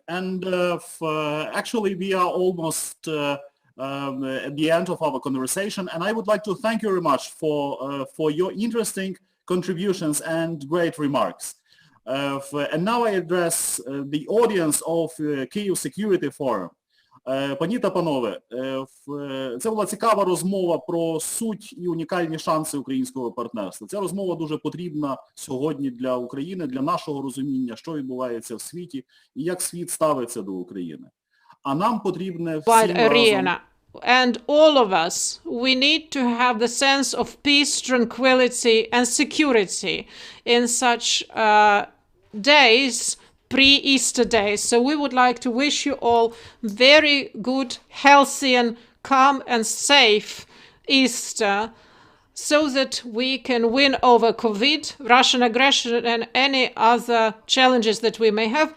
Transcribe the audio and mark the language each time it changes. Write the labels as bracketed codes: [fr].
[en] And actually, we are almost at the end of our conversation, and I would like to thank you very much for your interesting contributions and great remarks. And now I address the audience of Kyiv Security Forum. [uk] Пані та панове, це була цікава розмова про суть і унікальні шанси українського партнерства. Ця розмова дуже потрібна сьогодні для України, для нашого розуміння, що відбувається в світі і як світ ставиться до України. А нам потрібне всім разом... [en] And all of us, we need to have the sense of peace, tranquility and security in such days, pre-Easter days. So we would like to wish you all very good, healthy and calm and safe Easter, so that we can win over COVID, Russian aggression and any other challenges that we may have.